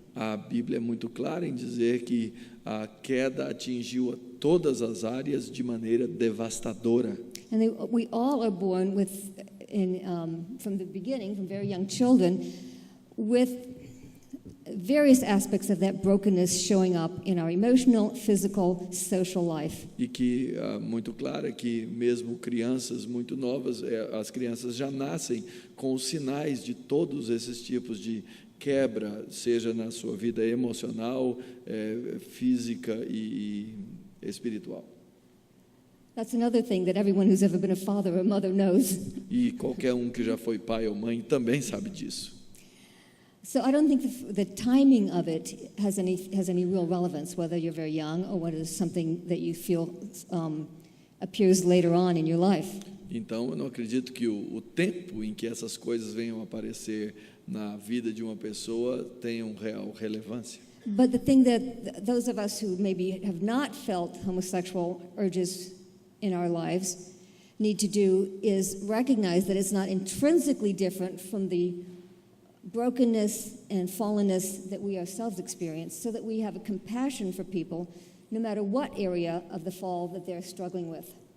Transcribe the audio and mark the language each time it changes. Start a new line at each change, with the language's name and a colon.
Portuguese: A Bíblia é muito clara em dizer que a queda atingiu a todas as áreas de maneira devastadora.
English: And we all are born with, from the beginning, from very young children, with various aspects of that brokenness showing up in our emotional, physical, social life.
Portuguese: E que muito claro é que mesmo crianças muito novas, as crianças já nascem com os sinais de todos esses tipos de quebra, seja na sua vida emocional, física e espiritual.
English: That's another thing that everyone who's ever been a father or mother knows.
Portuguese: E qualquer que já foi pai ou mãe também sabe disso.
English: So I don't think the timing of it has any real relevance, whether you're very young or whether it's something that you feel appears later on in your life.
Portuguese: Então, eu não acredito que o tempo em que essas coisas venham aparecer na vida de uma pessoa tenham real relevância.
English: But the thing that those of us who maybe have not felt homosexual urges in our lives need to do is recognize that it's not intrinsically different from the brokenness and fallenness that we ourselves experience, so that we have a compassion for people no matter what area of the fall that they're struggling with.